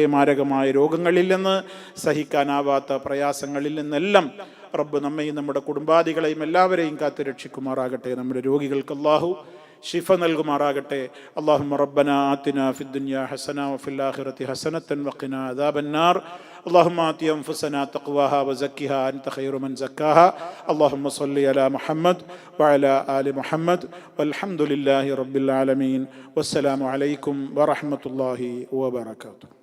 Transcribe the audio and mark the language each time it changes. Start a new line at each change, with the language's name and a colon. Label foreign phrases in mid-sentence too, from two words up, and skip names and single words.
Malayalam: മാരകമായ രോഗങ്ങളിൽ നിന്ന്, സഹിക്കാനാവാത്ത പ്രയാസങ്ങളിൽ നിന്നെല്ലാം റബ്ബ് നമ്മയും നമ്മുടെ കുടുംബാദികളെയും എല്ലാവരെയും കാത്ത് രക്ഷിക്കുമാറാകട്ടെ. നമ്മുടെ രോഗികൾക്ക് അല്ലാഹു ശിഫ നൽകുമാറാകട്ടെ.
Arabic: اللهم ربنا آتنا في الدنيا حسنة وفي الآخرة حسنة وقنا عذاب النار. اللهم آت أنفسنا تقواها وزكها أنت خير من زكاها. اللهم صل على محمد وعلى آل محمد والحمد لله رب العالمين. والسلام عليكم ورحمة الله وبركاته.